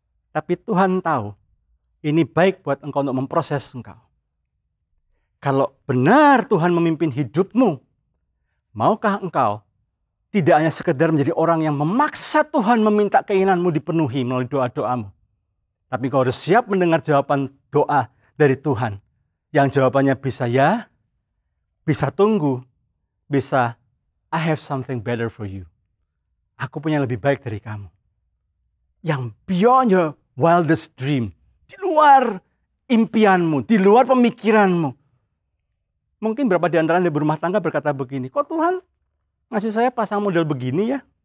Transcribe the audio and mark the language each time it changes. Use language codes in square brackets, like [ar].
[id] Tapi Tuhan tahu, ini baik buat engkau untuk memproses engkau. Kalau benar Tuhan memimpin hidupmu, maukah engkau tidak hanya sekedar menjadi orang yang memaksa Tuhan meminta keinginanmu dipenuhi melalui doa-doamu. Tapi kau harus siap mendengar jawaban doa dari Tuhan. Yang jawabannya bisa ya, bisa tunggu, bisa [en] I have something better for you. [id] Aku punya yang lebih baik dari kamu. Yang [en] beyond your wildest dream. [id] Di luar impianmu, di luar pemikiranmu. Mungkin beberapa di antara Anda berumah tangga berkata begini, kok Tuhan ngasih saya pasang model begini ya?